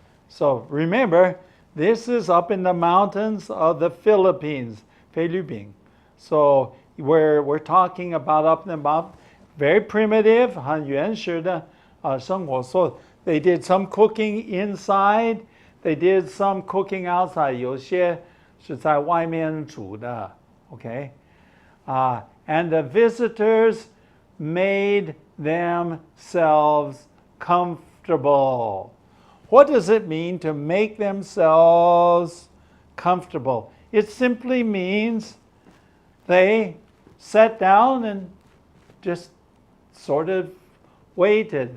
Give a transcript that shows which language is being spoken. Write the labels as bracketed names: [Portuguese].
[English] So remember, this is up in the mountains of the Philippines, 菲律宾. So we're talking about up in the mountains, very primitive, [Chinese] 很原始的生活. [English] So they did some cooking inside, they did some cooking outside. [Chinese] 有些是在外面煮的, okay? [English] And the visitors made themselves comfortable. What does it mean to make themselves comfortable? It simply means they sat down and just sort of waited.